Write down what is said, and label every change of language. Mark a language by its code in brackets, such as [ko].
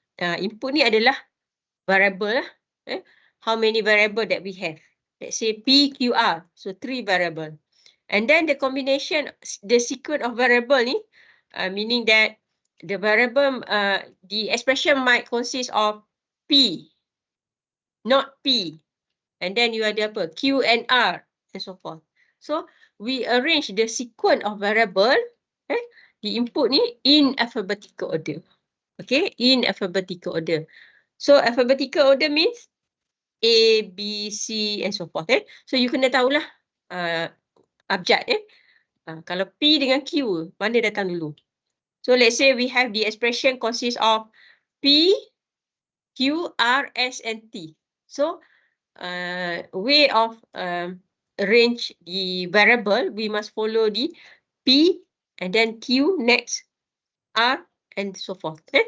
[ms] Input ni adalah variable lah. [en] How many variable that we have. Let's say P, Q, R. So 3 variable. And then the combination, the sequence of variable ni, meaning that the variable, the expression might consist of P, not P. And then you ada apa? Q and R, and so forth. So, we arrange the sequence of variable, the input ni, in alphabetical order. Okay, in alphabetical order. So, alphabetical order means A, B, C, and so forth. [ms] So, you kena tahulah abjad. Kalau P dengan Q, mana datang dulu? [en] So, let's say we have the expression consists of P, Q, R, S, and T. So, way of arrange the variable, we must follow the P, and then Q, next, R, and so forth.